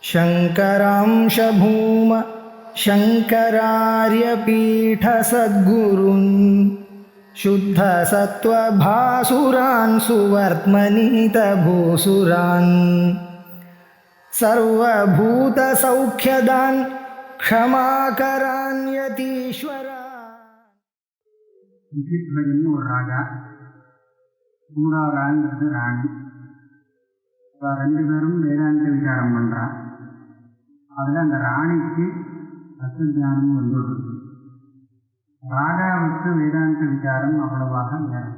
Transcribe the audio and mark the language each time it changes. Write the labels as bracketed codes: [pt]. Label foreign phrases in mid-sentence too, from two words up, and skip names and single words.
[sa] शङ्करांश भूम शङ्करार्यपीठसद्गुरून् शुद्धसत्त्वभासुरान् सुवर्त्मनीतभूसुरान् सर्वभूतसौख्यदान् क्षमाकरान् यतीश्वरान्. [ta] விசித்திரன்னு ஒரு ராஜா, மூடாராங்கிறது ராணி. ரெண்டு பேரும் வேதாந்த விசாரம் பண்ணுறா. அதில் அந்த ராணிக்கு தத்துவஞானம் வந்துள்ளது. ராஜாவுக்கு வேதாந்த விசாரம் அவ்வளவாக நேரல.